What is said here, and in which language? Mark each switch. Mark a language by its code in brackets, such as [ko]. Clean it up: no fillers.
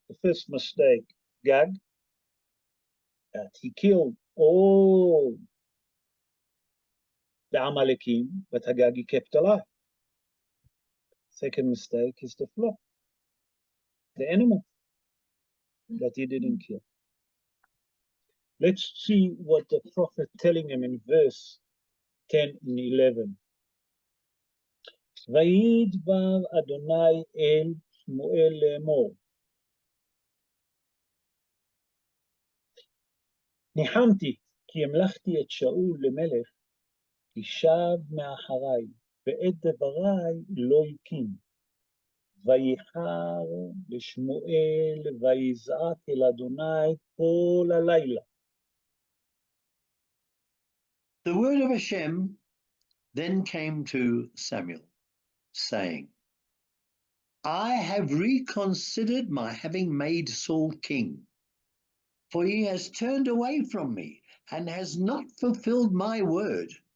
[en] The first mistake, Gag, that he killed all the Amalekim, but Agag he kept alive. Second mistake is the flock, the animal that he didn't kill. Let's see what the prophet telling him in verse 10 and 11. [he] וידבר אדוני אל שמואל לאמור. ניחמתי כי המלכתי את שאול למלך, כי שב מאחריי, ואת דבריי לא יקים. ויחר לשמואל ויזעק אל אדוני כל הלילה. [en] The word of Hashem then came to Samuel, saying, I have reconsidered my having made Saul king, for he has turned away from me and has not fulfilled my word.